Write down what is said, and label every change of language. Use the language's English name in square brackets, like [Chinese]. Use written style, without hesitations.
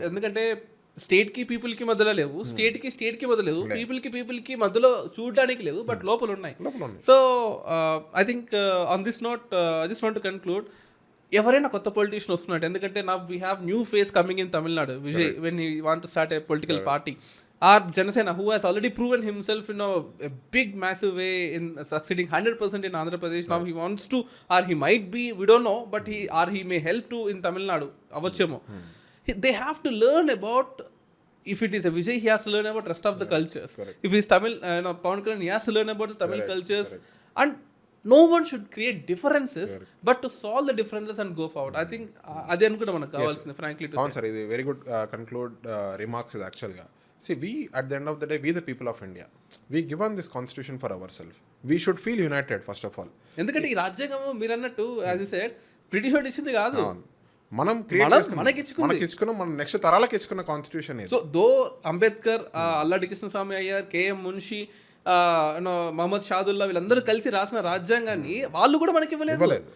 [Telugu] ఎందుకంటే స్టేట్కి పీపుల్కి మధ్యలో లేవు, స్టేట్కి మధ్యలో లేవు, పీపుల్కి మధ్యలో చూడడానికి లేవు, బట్ లోపల ఉన్నాయి. [English] so I think on this note I just want to conclude, [Telugu] ఎవరైనా కొత్త పొలిటీషియన్ వస్తున్నాడు, ఎందుకంటే నా [English] We have new face coming in Tamil Nadu, Vijay, when you want to start a political party. Our Janasena, who has already proven himself in a big, massive way in succeeding 100% in Andhra Pradesh. Now he wants to, or he might be, we don't know, but he may help to in Tamil Nadu. Avachemo. They have to learn about, if it is a Vijay, he has to learn about rest of the cultures. Correct. If it is Tamil, Pawan Kalyan, he has to learn about the Tamil cultures. And no one should create differences, but to solve the differences and go forward. I think [Telugu] adi anukuda manaku kavalsindi, [English] frankly to say. Sir, ఇది very good conclude remarks is actually. See, we at the end of the day, we the people of India, we given this constitution for ourselves. We should feel united first of all. [Telugu] ఎందుకంటే ఈ రాజ్యాంగం మీరు అన్నట్టు [English] as you said [Telugu] British వాడు ఇచ్చింది కాదు, మనం మనకిచ్చుకున్న మన నెక్స్ట్ తరాలకు ఇచ్చుకున్న కాన్స్టిట్యూషన్ ఇది. సో దో అంబేద్కర్, అల్లాడి కృష్ణస్వామి అయ్యర్, కేఎం మున్షి, మహమ్మద్ షాదుల్లా వీళ్ళందరూ కలిసి రాసిన రాజ్యాంగాన్ని వాళ్ళు కూడా మనకి ఇవ్వలేదు.